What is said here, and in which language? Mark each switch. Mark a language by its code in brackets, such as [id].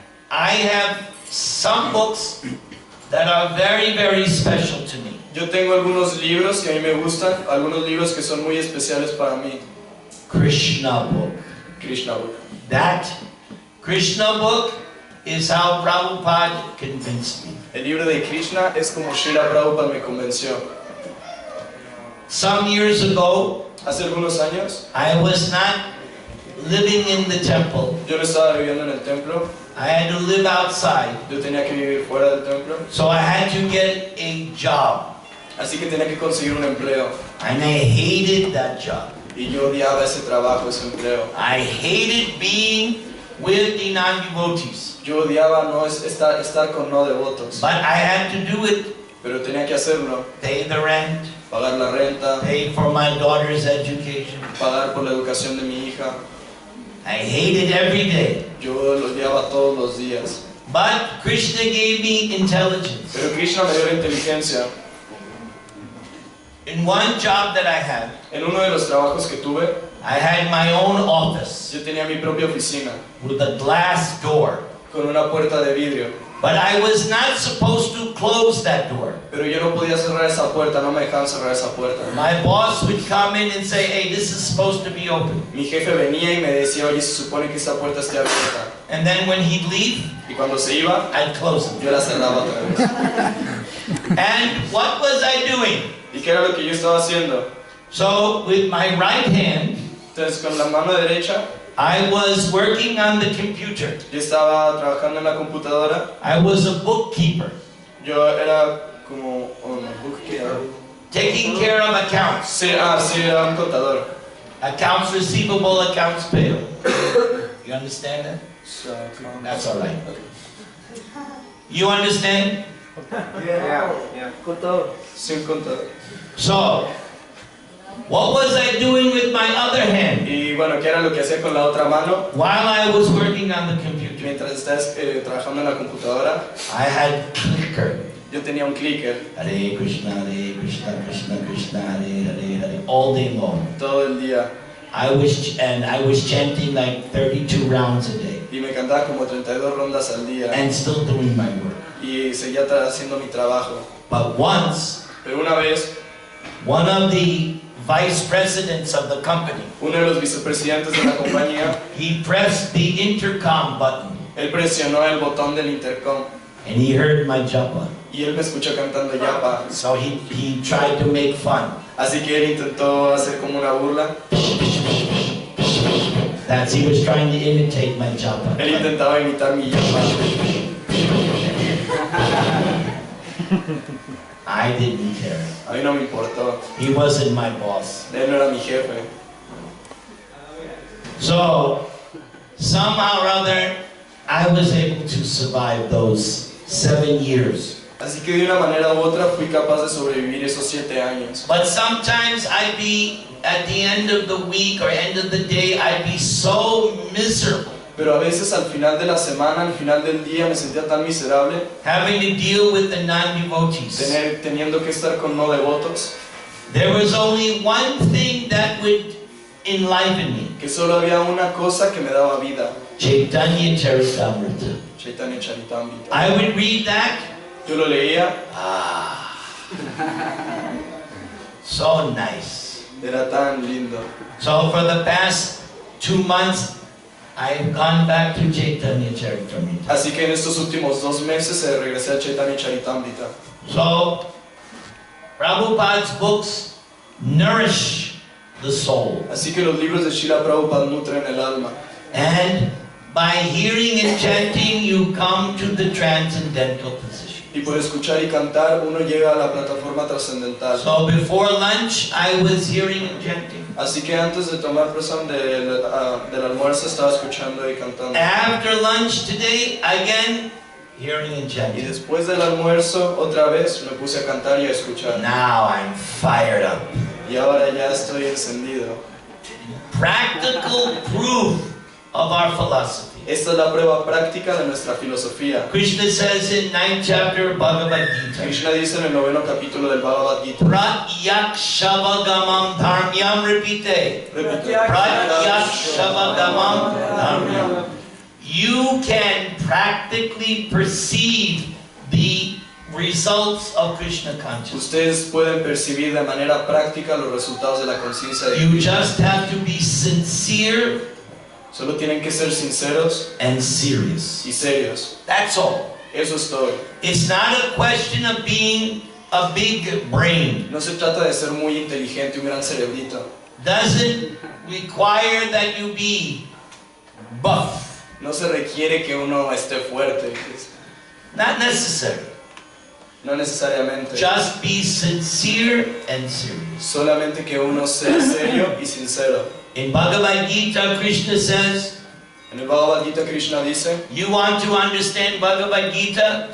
[en] I have some books that are very, very special to me. [es] Yo tengo algunos libros que a mí me gustan, algunos libros que son muy especiales para mí. [en] Krishna book. Krishna book. That Krishna book is how Prabhupada convinced me. [es] El libro de Krishna es como Srila Prabhupada me convenció. [en] Some years ago, [es] hace algunos años, [en] I was not living in the temple. [es] Yo no estaba viviendo en el templo. [en] I had to live outside. [es] Yo tenía que vivir fuera del templo. [en] So I had to get a job. [es] Así que tenía que conseguir un empleo. [en] And I hated that job. [es] Y yo odiaba ese trabajo, ese empleo. [en] I hated being with the non-devotees. [es] Yo odiaba no estar con no devotos. [en] But I had to do it. [es] Pero tenía que hacerlo. [en] Pay the rent. [es] Pagar la renta. [en] Pay for my daughter's education. [es] Pagar por la educación de mi hija. [en] I hated every day. [es] Yo lo odiaba todos los días. [en] But Krishna gave me intelligence. [es] Pero Krishna me dio la inteligencia. [en] In one job that I had, [es] en uno de los trabajos que tuve, [en] I had my own office. [es] Yo tenía mi propia oficina. [en] With a glass door. [es] Con una puerta de vidrio. [en] But I was not supposed to close that door. [es] Pero yo no podía cerrar esa puerta, no me dejaban cerrar esa puerta. [en] My boss would come in and say, "Hey, this is supposed to be open." [es] Mi jefe venía y me decía, oye, se supone que esta puerta esté abierta. [en] And then when he'd leave, [es] y cuando se iba, [en] I'd close it. [es] Yo la cerraba otra vez. [en] And what was I doing? [es] ¿Y qué era lo que yo estaba haciendo? [en] So with my right hand, [es] entonces con la mano derecha, [en] I was working on the computer. [es] Yo estaba trabajando en la computadora. [en] I was a bookkeeper. [es] Yo era como un bookkeeper. [en] Taking care of accounts. [es] Sí, era un contador. [en] Accounts receivable, accounts payable. You understand that? That's all right. You understand? [es] Yeah. Contador. Sí, un contador. [en] So, what was I doing with my other hand? [es] Y bueno, ¿qué era lo que hacía con la otra mano? [en] While I was working on the computer. [es] Mientras estás trabajando en la computadora, [en] I had clicker. [es] Yo tenía un clicker. [en] Hare Krishna, Krishna Krishna, Hare Hare, Hare, all day long. [es] Todo el día. [en] I was chanting like 32 rounds a day. [es] Y me cantaba como 32 rondas al día. [en] And still doing my work. [es] Y seguía haciendo mi trabajo. [en] But once, [es] pero una vez, [en] one of the vice presidents of the company, [es] uno de los vicepresidentes de la compañía, [en] he pressed the intercom button. [es] Él presionó el botón del intercom. [en] And he heard my japa. [es] Y él me escuchó cantando yapa. [en] So he tried to make fun. [es] Así que él intentó hacer como una burla. [en] That's, he was trying to imitate my japa. [es] Él intentaba imitar mi japa. [en] I didn't care. [es] A mí no me importó. [en] He wasn't my boss. [es] Él no era mi jefe. [en] So, somehow or other, I was able to survive those 7 years. [es] Así que de una manera u otra fui capaz de sobrevivir esos 7 años. [en] But sometimes I'd be, at the end of the week or end of the day, I'd be so miserable. [es] Pero a veces al final de la semana, al final del día, me sentía tan miserable, [en] having to deal with the non-devotees. [es] teniendo que estar con no devotos, [en] There was only one thing that would enliven me. [es] que solo había una cosa que me daba vida. [sa] Caitanya Caritamrta. Caitanya Caritamrta. [en] I would read that. [es] Yo lo leía. [en] So nice. [es] Era tan lindo. [en] So for the past 2 months, I've gone back to Caitanya Caritamrta. [es] Así que en estos últimos 2 meses regresé a Caitanya Caritamrta. [en] So, Prabhupada's books nourish the soul. [es] Así que los libros de Srila Prabhupada nutren el alma. [en] And by hearing and chanting, you come to the transcendental position. [es] Y por escuchar y cantar, uno llega a la plataforma trascendental. [en] So before lunch, I was hearing and chanting. [es] Así que antes de tomar presión del almuerzo, estaba escuchando y cantando. [en] After lunch today, again, hearing and [es] Y [en] chanting. [es] después del almuerzo, otra vez, me puse a cantar y a escuchar. [en] Now I'm fired up. [es] Y ahora ya estoy encendido. [en] Practical proof of our philosophy. [es] Esta es la prueba práctica de nuestra filosofía. [en] Krishna says in 9th chapter of Bhagavad-Gita, [es] Krishna dice en el 9º capítulo del Bhagavad-Gita. [sa] Pratyakshavagam dharmyam repite. Pratyakshavagam dharmyam. [en] You can practically perceive the results of Krishna consciousness. [es] Ustedes pueden percibir de manera práctica los resultados de la conciencia de [en] You [es] Krishna. [en] just have to be sincere [es] Solo tienen que ser sinceros [en] and serious. [es] y serios. [en] That's all. [es] Eso es todo. [en] It's not a question of being a big brain. [es] No se trata de ser muy inteligente, un gran cerebrito. [en] Doesn't require that you be buff. [es] No se requiere que uno esté fuerte. [en] Not necessary. [es] No necesariamente. [en] Just be sincere and serious. [es] Solamente que uno sea serio y sincero. [en] In Bhagavad-Gita, Krishna says, [es] En el Bhagavad-Gita Krishna dice, [en] you want to understand Bhagavad-Gita?